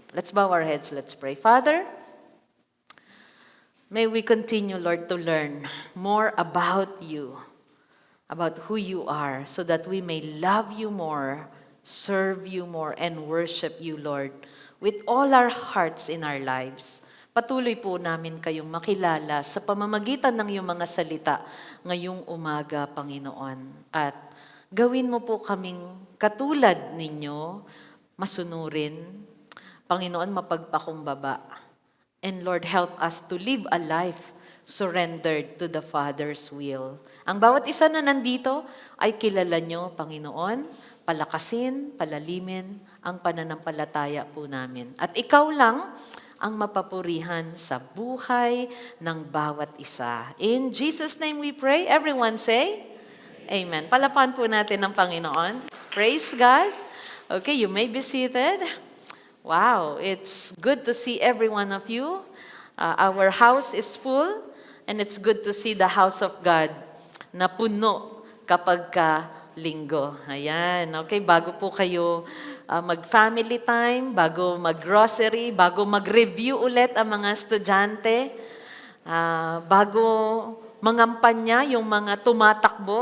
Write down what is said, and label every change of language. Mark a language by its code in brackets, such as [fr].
[en] Let's bow our heads, let's pray. Father, may we continue, Lord, to learn more about you, about who you are, so that we may love you more, serve you more, and worship you, Lord, with all our hearts in our lives. [tl] Patuloy po namin kayong makilala sa pamamagitan ng iyong mga salita ngayong umaga, Panginoon. At gawin mo po kaming katulad ninyo, masunurin, Panginoon, mapagpakumbaba. [en] And Lord, help us to live a life surrendered to the Father's will. [tl] Ang bawat isa na nandito ay kilala nyo, Panginoon, palakasin, palalimin ang pananampalataya po namin. At ikaw lang ang mapapurihan sa buhay ng bawat isa. [en] In Jesus' name we pray. Everyone say, Amen. [tl] Palapan po natin ang Panginoon. [en] Praise God. Okay, you may be seated. Wow, it's good to see every one of you. Our house is full, and it's good to see the house of God [tl] na puno kapag linggo. Ayan, okay, bago po kayo mag-family time, bago mag-grocery, bago mag-review ulit ang mga estudyante, bago mangampanya yung mga tumatakbo.